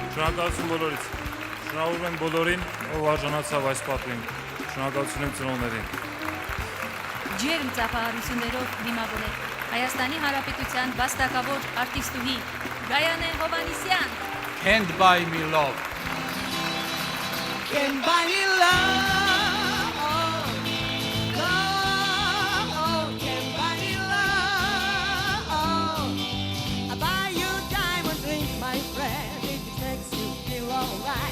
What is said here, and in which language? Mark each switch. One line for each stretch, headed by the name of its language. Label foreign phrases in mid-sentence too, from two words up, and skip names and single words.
Armenian: Շնորհակալություն բոլորից։ Շնորհավորում եմ բոլորին, ով արժանացավ այս պատվին։ Շնորհակալություն եմ ծնողներին։ Ջերմ ծափահարություններով դիմավորել Հայաստանի Հանրապետության վաստակավոր արտիստուհի Գայանե Հովանիսյան։
English: Can't buy me love. Can buy me love, can buy me love. I buy you diamond ring, my friend, if it makes you feel alright.